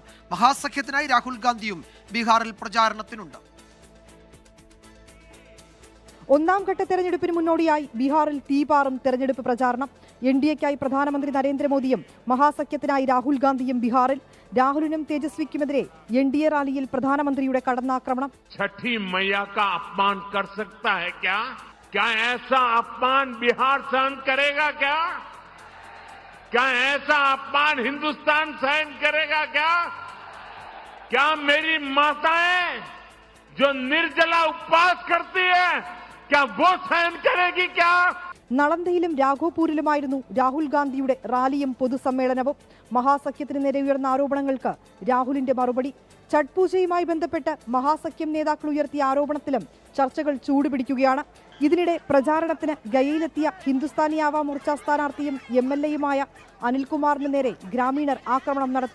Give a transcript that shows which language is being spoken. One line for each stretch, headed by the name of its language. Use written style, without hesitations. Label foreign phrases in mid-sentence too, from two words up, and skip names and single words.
Malayalam: മഹാസഖ്യത്തിനായി രാഹുൽ ഗാന്ധിയും ബീഹാറിൽ പ്രചാരണത്തിനുണ്ട്. ഒന്നാം ഘട്ട തെരഞ്ഞെടുപ്പിന് മുന്നോടിയായി ബീഹാറിൽ തീപാറും തെരഞ്ഞെടുപ്പ് പ്രചാരണം. എൻഡിഎക്കായി പ്രധാനമന്ത്രി നരേന്ദ്രമോദിയും മഹാസഖ്യത്തിനായി രാഹുൽ ഗാന്ധിയും ബീഹാറിൽ. രാഹുലിനും തേജസ്വിക്കുമെതിരെ എൻഡിഎ റാലിയിൽ പ്രധാനമന്ത്രിയുടെ കടന്നാക്രമണം.
Hindi: छठी मैया का अपमान कर सकता है क्या? क्या ऐसा अपमान बिहार सहन करेगा क्या? क्या ऐसा अपमान हिंदुस्तान सहन करेगा क्या? क्या मेरी माताएं जो निर्जला उपवास करती है क्या वो सहन करेगी क्या?
Malayalam: നളന്ദയിലും രാഘോപൂരിലുമായിരുന്നു രാഹുൽ ഗാന്ധിയുടെ റാലിയും പൊതുസമ്മേളനവും. മഹാസഖ്യത്തിന് നേരെ ഉയർന്ന ആരോപണങ്ങൾക്ക് രാഹുലിന്റെ മറുപടി. ഛഠ് പൂജയുമായി ബന്ധപ്പെട്ട് മഹാസഖ്യം നേതാക്കൾ ഉയർത്തിയ ആരോപണത്തിലും ചർച്ചകൾ ചൂടുപിടിക്കുകയാണ്. ഇതിനിടെ പ്രചാരണത്തിന് ഗയയിലെത്തിയ ഹിന്ദുസ്ഥാനി ആവാ മോർച്ച സ്ഥാനാർത്ഥിയും MLAയുമായ അനിൽകുമാറിന് നേരെ ഗ്രാമീണർ ആക്രമണം നടത്തി.